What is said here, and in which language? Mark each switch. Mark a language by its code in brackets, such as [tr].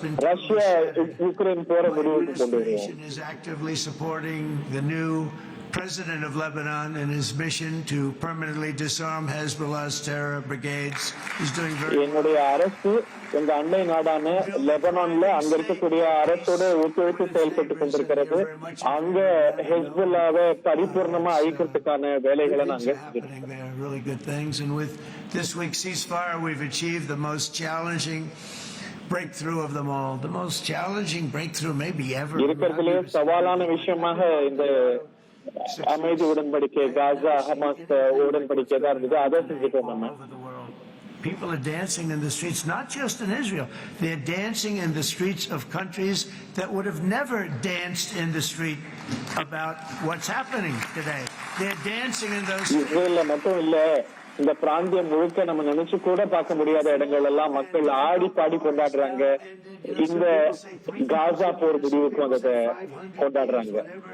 [ta] Russia Ukraine போற முடிவுக்கு கொண்டு வருவோம். [en] President of Lebanon in his mission to permanently disarm Hezbollah's terror brigades. He's doing very well. [ta] என்னுடைய அரசு எங்க அண்டை நாடான லெபனான்ல அங்க இருக்கக்கூடிய அரசோட ஒத்துழைத்து செயல்பட்டு கொண்டிருக்கிறது. அங்க ஹெஸ்புல்லாவை பரிபூர்ணமா அழிக்கிறதுக்கான வேலைகளை நாங்க [en] really good things. And with this week's ceasefire, we've achieved the most challenging breakthrough of them all. The most challenging breakthrough maybe ever. [ta] இருக்கிறதுலே சவாலான விஷயமாக இந்த அமைதி உடன்படிக்கை, காசா ஹமாஸ் உடன்படிக்கை தான் இருந்தது. அதை செஞ்சுட்டோம் நம்ம. [en] People are dancing in the streets, not just in Israel. They're dancing in the streets of countries that would have never danced in the street about what's happening today. They're dancing in those streets. [ta] இஸ்ரேல்ல மட்டும் இல்ல, இந்த பிராந்தியம் முழுக்க நம்ம நினைச்சு கூட பார்க்க முடியாத இடங்கள் எல்லாம் மக்கள் ஆடி பாடி கொண்டாடுறாங்க. இந்த காசா போர் முடிவுக்கு வந்ததை கொண்டாடுறாங்க.